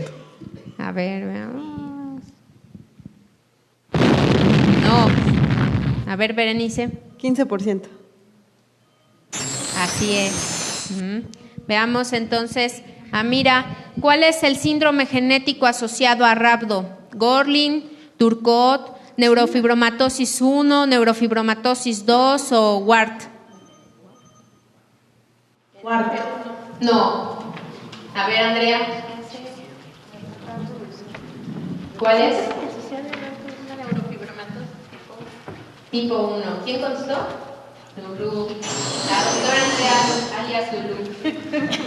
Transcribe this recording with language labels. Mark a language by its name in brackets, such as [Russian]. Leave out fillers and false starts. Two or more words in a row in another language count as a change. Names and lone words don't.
[Spanish] A ver, veamos. No. A ver, Berenice. 15%. Así es. Veamos entonces, Amira, ¿cuál es el síndrome genético asociado a rabdo? Gorlin, Turcot, neurofibromatosis 1, neurofibromatosis 2 o Wart. Wart. No. A ver, Andrea. ¿Cuál es? Tipo 1. ¿Quién contestó? Lulú. La doctora Andrea alias Lulú.